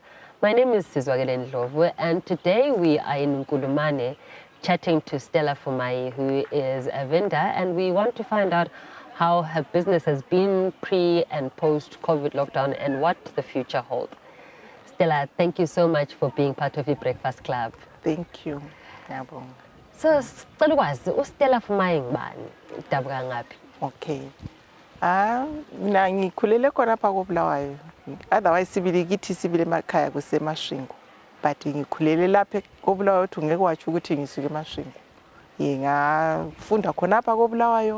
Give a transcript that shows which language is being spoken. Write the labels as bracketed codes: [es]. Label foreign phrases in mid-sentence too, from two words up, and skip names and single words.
[en] My name is Sizwakele Ndlovu, and today we are in Nkulumane chatting to Stella Dumayi, who is a vendor, and we want to find out how her business has been pre and post-COVID lockdown and what the future holds. Stella, thank you so much for being part of the Breakfast Club. Thank you. [nd] So, Stella Dumayi ngubani? Udabuka ngaphi? [en] Okay. [nd] Mina ngikhulele khona lapha koBulawayo. Otherwise sibili emakhaya kuseMashingo. But ngikhulele lapha koBulawayo uthi ngeke wathi ukuthi ngisuke eMashingo. Ngafunda khona lapha koBulawayo.